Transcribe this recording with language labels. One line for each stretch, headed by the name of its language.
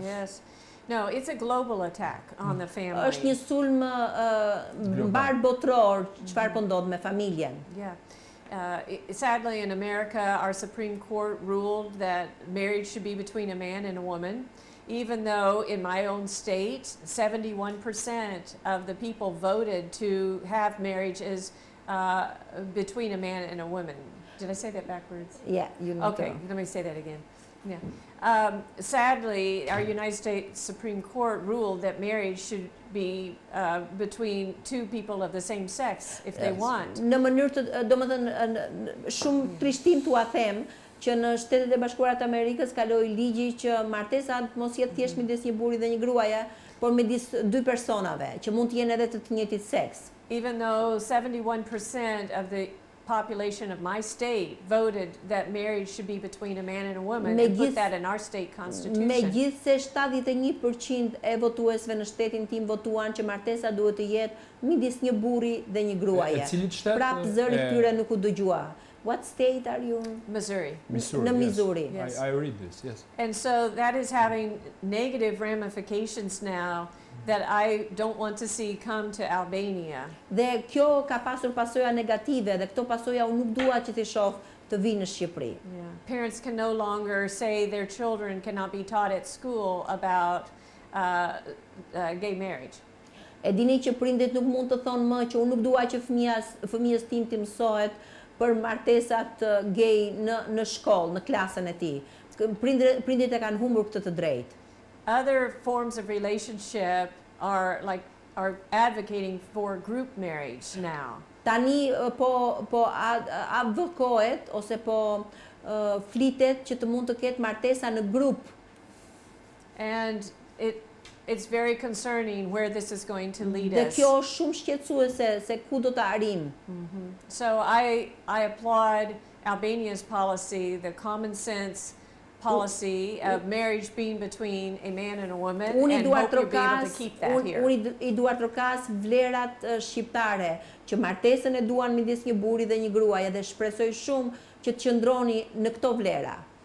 English: Yes. No, it's a global attack on the family.
Albanian: Është një sulm mbar botror, çfarë po ndodh me familjen.
English: Yeah. Sadly, in America, our Supreme Court ruled that marriage should be between a man and a woman, even though in my own state, 71% of the people voted to have marriage as between a man and a woman. Did I say that backwards? Yeah, you know. Okay, let me say that again. Yeah. Sadly, our United States Supreme Court ruled that marriage should be between two people of the same sex if they want.
Albanian: Në mënyrë të, domethënë, shumë trishtim t'ua them që në Shtetet e Bashkuara të Amerikës kaloi ligji që martesa mos jetë thjesht midis një burri dhe një gruaje, por midis dy personave që mund të jenë edhe të njëjtit seks.
English: Even though 71% of the population of my state voted that marriage should be between a man and a woman and put that in our state constitution.
Albanian: Megjithse 71% e votuesve në shtetin tim votuan që martesa duhet të jetë midis një burri dhe një gruaje. Prap zëri këtyre nuk u dëgjua.
English: What state are you? Missouri.
Albanian: Në Missouri.
English: Yes. I read this, yes. And so that is having negative ramifications now that I don't want to see come to Albania.
Albanian: Dhe kjo ka pasur pasoja negative dhe këto pasoja unë nuk dua që t'i shoh të vinë në Shqipëri.
English: Yeah. Parents can no longer say their children cannot be taught at school about gay marriage.
Albanian: E dini që prindit nuk mund të thonë më që unë nuk dua që fëmijës tim të mësohet për martesat gay në shkollë, në klasën e tij. Prindit e kanë humbur këtë të drejtë.
English: Other forms of relationship are advocating for group marriage now.
Albanian: Tani po advokohet ose po flitet që të mund të ketë martesa në grup.
English: And it's very concerning where this is going to lead us.
Albanian: Dhe kjo është shumë shqetësuese se ku do të arrim.
English: So I applaud Albania's policy, the common sense policy of marriage being between a man and a woman, and hope you'll be able to keep that here.
Albanian: Unë i duar trokas vlerat shqiptare që martesën e duan midis një burri dhe një gruaje dhe shpresoj shumë që të qëndroni në këto vlera.